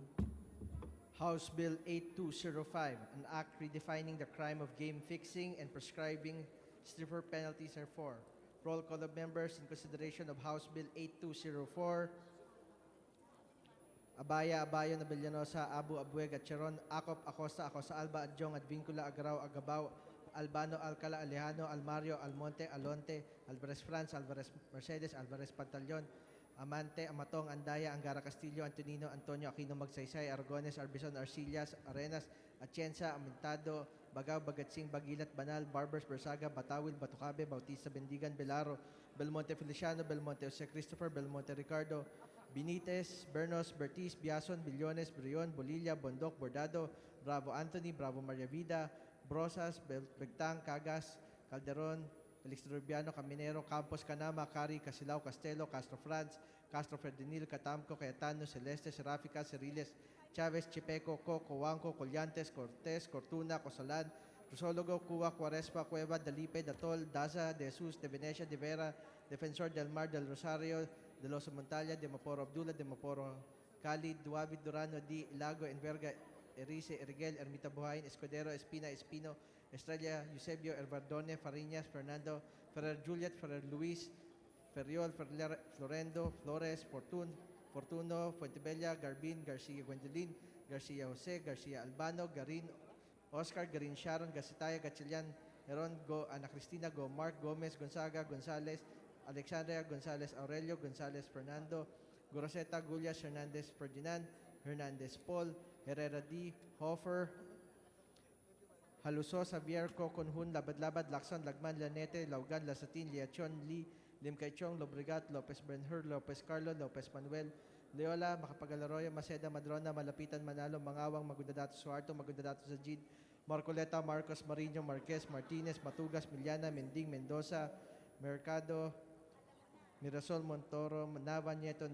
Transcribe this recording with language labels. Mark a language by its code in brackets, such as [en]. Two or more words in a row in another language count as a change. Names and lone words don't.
[en] House Bill 8205, an act redefining the crime of game fixing and prescribing stiffer penalties therefore. Roll call of members in consideration of House Bill 8204. Abaya, Abayo, Nabellanosa, Abu, Abueg, Atcheron, Acop, Acosta, Acosta Alba, Adjong, Advincula, Agrao, Agabao, Albano, Alcala, Alejano, Almario, Almonte, Alonte, Alvarez France, Alvarez Mercedes, Alvarez Pantaleon, Amante, Amatong, Andaya, Angara Castillo, Antonino, Antonio, Aquino Magsaysay, Aragones, Arbizon, Arcillas, Arenas, Atienza, Amintado, Bagao, Bagatsing, Bagilat, Banal, Barbers, Bersaga, Batawil, Batucabe, Bautista, Bendigan, Belaro, Belmonte Feliciano, Belmonte Jose Christopher, Belmonte Ricardo, Benitez, Bernos, Bertiz, Biason, Billones, Brion, Bolilla, Bondoc, Bordado, Bravo Anthony, Bravo Maria Vida, Brosas, Begtang, Cagas, Calderon, Felix Rubiano, Caminero, Campos, Canama, Cari, Casilao, Castelo, Castro Franz, Castro Ferdinil, Catamco, Cayetano, Celeste, Serafica, Ceriles, Chavez, Chipeco, Coco, Huanco, Collantes, Cortés, Cortuna, Cosalan, Crucólogo, Cuba, Cuarespa, Cueva, Dalipe, Datol, Daza, De Jesus, De Venecia, De Vera, Defensor del Mar, del Rosario, De Los Montalia, De Maporo Abdullah, De Maporo Cali, Duavid, Durano, Di Lago, Enverga, Erice, Erguel, Ermita Buhayin, Escudero, Espina, Espino, Estrella, Eusebio, Ervardone, Fariñas, Fernando, Ferrer Juliet, Ferrer Luis, Ferriol, Florendo, Flores, Fortuno, Fuentebella, Garbin, Garcia Gwendolyn, Garcia Jose, Garcia Albano, Garin, Oscar, Garin Sharon, Gasitaya, Gatchalian, Heron, Go, Ana Cristina, Go, Mark, Gomez, Gonzaga, Gonzales, Alexandria, Gonzales Aurelio, Gonzales Fernando, Goroseta, Gullias, Hernandez Ferdinand, Hernandez Paul, Herrera D, Hofer, Haluso, Xavier, Coconhun, Labad-Labad, Lacson, Lagman, Lanete, Laugan, Lasatin, Liachon, Lee, Limcaychong, Lobregat, Lopez Benhur, Lopez Carlo, Lopez Manuel, Leola, Macapagal-Arroyo, Maceda, Madrona, Malapitan, Manalo, Mangawang, Magundadato, Suarto, Magundadato, Sajid, Marcoleta, Marcos, Marino, Marquez, Martinez, Matugas, Miliana, Mending, Mendoza, Mercado, Mirasol, Montoro, Nava, Nieto,